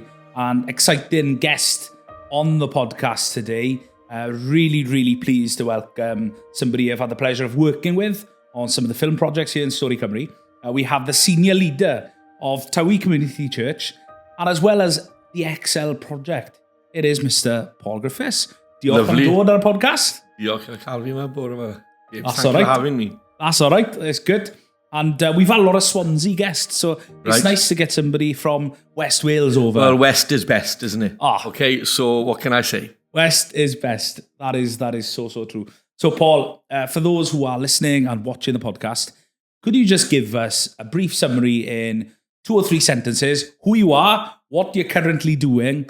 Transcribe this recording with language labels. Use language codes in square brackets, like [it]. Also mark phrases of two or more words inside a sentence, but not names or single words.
[en] An exciting guest on the podcast today. Really pleased to welcome somebody I've had the pleasure of working with on some of the film projects here in Stori, Cymru. We have the senior leader of Towy Community Church, and as well as the Xcel Project. It is Mr. Paul Griffiths. [cy] Diolch am dod ar y podcast. Diolch am cael fi yma bore yma. [en] That's all right. For having me. That's all right. It's good. And we've had a lot of Swansea guests, so it's nice to get somebody from West Wales over. Well, West is best, isn't it? Ah. Okay, so what can I say? West is best. That is so true. So, Paul, for those who are listening and watching the podcast, could you just give us a brief summary in 2 or 3 sentences, who you are, what you're currently doing?